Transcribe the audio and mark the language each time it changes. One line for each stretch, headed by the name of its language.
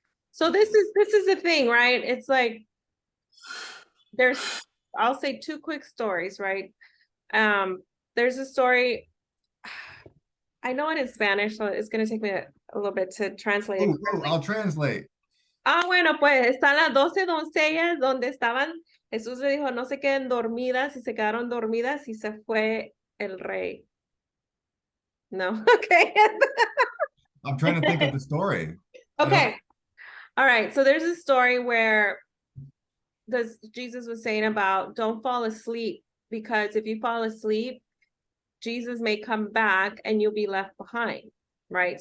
English: So this is the thing, right? It's like I'll say 2 quick stories, right? There's a story, I know it in Spanish, so it's going to take me a little bit to translate. I'll translate.
Spanish: Bueno, pues están las 12 doncellas donde estaban. Jesús le dijo, no se queden dormidas, y se quedaron dormidas y se fue el rey.
English: No, okay. I'm trying to think of the story. Okay. All right. So there's a story where Jesus was saying about don't fall asleep, because if you fall asleep, Jesus may come back and you'll be left behind. Right.